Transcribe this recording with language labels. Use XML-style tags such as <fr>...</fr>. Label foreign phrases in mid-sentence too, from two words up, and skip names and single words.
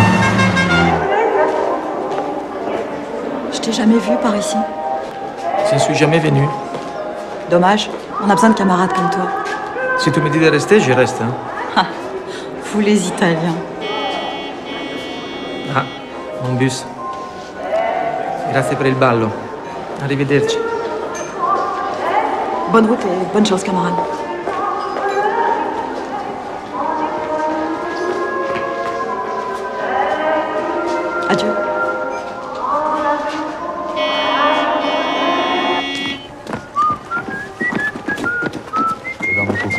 <fr>Je t'ai jamais vu par ici. Je ne suis jamais venu. Dommage, on a besoin de camarades comme toi. Si tu me dis de rester, je reste. Hein. Ah, vous les Italiens. Ah, mon bus.</fr> <it>Grazie per il ballo. Arrivederci.</it> <fr>Bonne route et bonne chance, camarade. Adieu. Et dans mon coco.</fr>